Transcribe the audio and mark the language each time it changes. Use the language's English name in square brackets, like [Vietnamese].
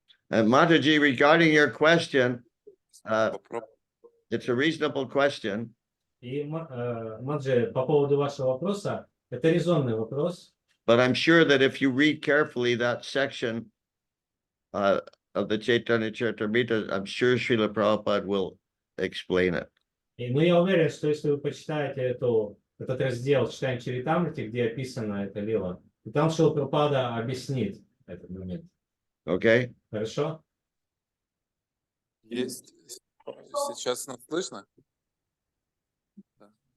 [English] And Mataji, regarding your question, it's a reasonable question. [Russian] И, Маджи, по поводу вашего вопроса, это резонный вопрос, [English] But I'm sure that if you read carefully that section of the Chaitanya Charitamrita, I'm sure Srila Prabhupada will explain it. [Russian] но я уверен, что если вы почитаете этот раздел «Читаем Чаритамрити», где описана эта лила, то там Шрила Прабхупада объяснит этот момент. [English] Okay? [Russian] Хорошо? Есть. Сейчас нас слышно? Да.